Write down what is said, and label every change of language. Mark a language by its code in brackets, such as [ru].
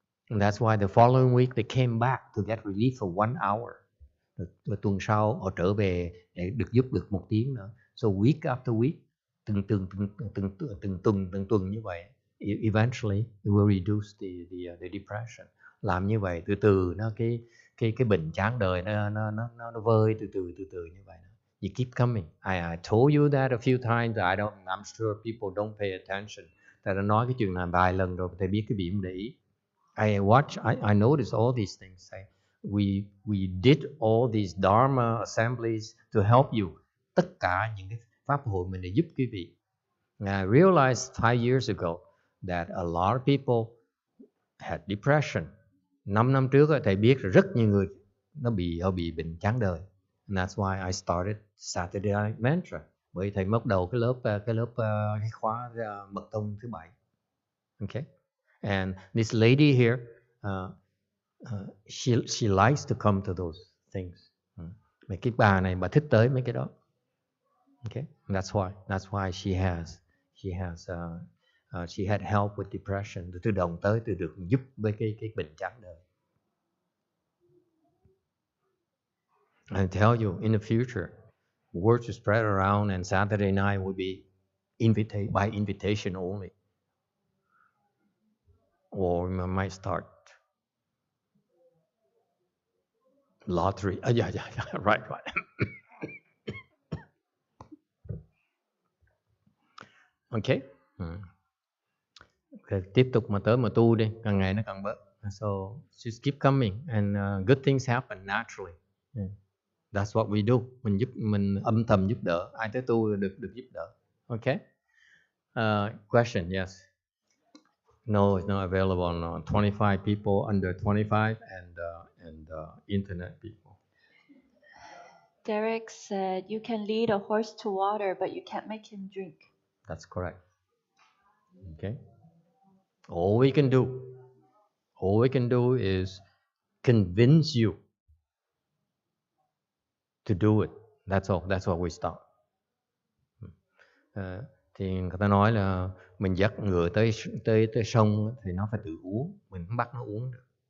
[en] And that's why the following week they came back to get relief for 1 hour. [vi] Rồi tuần sau họ trở về để được giúp được 1 tiếng nữa. [en] So week after week, [vi] từng tuần như vậy, [en] eventually it will reduce the depression. [vi] Làm như vậy từ từ nó cái bệnh chán đời nó vơi từ từ như vậy. [en] You keep coming. I told you that a few times. I'm sure people don't pay attention. [vi] Ta đã nói cái chuyện này vài lần rồi, thầy biết cái vị không để ý. [en] I noticed all these things. We did all these Dharma assemblies to help you. [vi] Tất cả những cái pháp hội mình để giúp quý vị. [en] And I realized 5 years ago that a lot of people had depression. [vi] 5 năm trước thầy biết là rất nhiều người họ bị bệnh chán đời. [en] And that's why I started Saturday Night Mantra. [vi] Bởi thầy bắt đầu cái khóa mật tông thứ 7. [en] Okay? And this lady here, she likes to come to those things. [vi] Mấy cái bà này bà thích tới mấy cái đó. [en] Okay? That's why she had help with depression. [vi] Từ đồng tới từ được giúp với cái bệnh chán đời. [en] I tell you, in the future, word to spread around, and Saturday night will be by invitation only. Or we might start lottery. Yeah, right. Okay. [vi] Tiếp tục mà tới mà tu đi, càng ngày nó càng bớt. [en] So just keep coming, and good things happen naturally. That's what we do. [vi] Mình âm thầm giúp đỡ. Ai tới tu được giúp đỡ. [en] Okay. Question, yes. No, it's not available. No. 25 people under 25 and internet people. Derek said you can lead a horse to water, but you can't make him drink. That's correct. Okay. All we can do is convince you to do it. That's all. That's what we stop. [vi] Thì người ta nói là mình dắt ngựa tới sông thì nó phải tự uống, mình không bắt nó uống được.